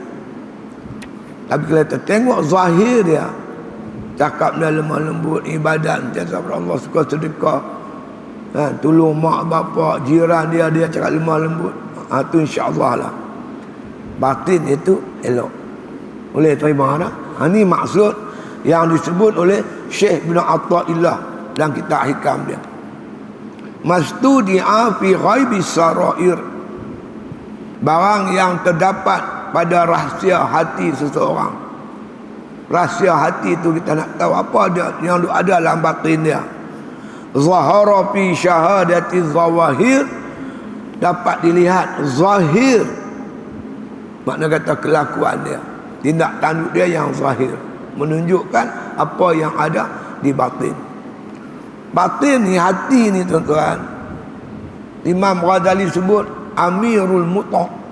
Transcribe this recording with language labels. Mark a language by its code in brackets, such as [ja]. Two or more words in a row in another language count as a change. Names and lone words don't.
[ms] Tapi kalau kita tengok zahir dia, cakap dia lemah lembut, ibadat, jasa kepada Allah, suka sedekah, tolong mak bapak, jiran dia cakap lemah lembut, tu insya-Allah lah batin itu elok. Boleh terima tak? Ini maksud yang disebut oleh Syekh Ibn Atha'illah dalam kitab Hikam dia. [ar] ما استودع في غيب السرائر, [ms] barang yang terdapat pada rahsia hati seseorang. Rahsia hati itu kita nak tahu apa dia yang ada dalam batin dia. [ar] ظهر في شهادة الظواهر, [ms] dapat dilihat zahir, makna kata kelakuan dia. tindak tanduk dia yang zahir, menunjukkan apa yang ada di batin. Batin ni, hati ni tuan-tuan, Imam Ghazali sebut Amirul Muta'.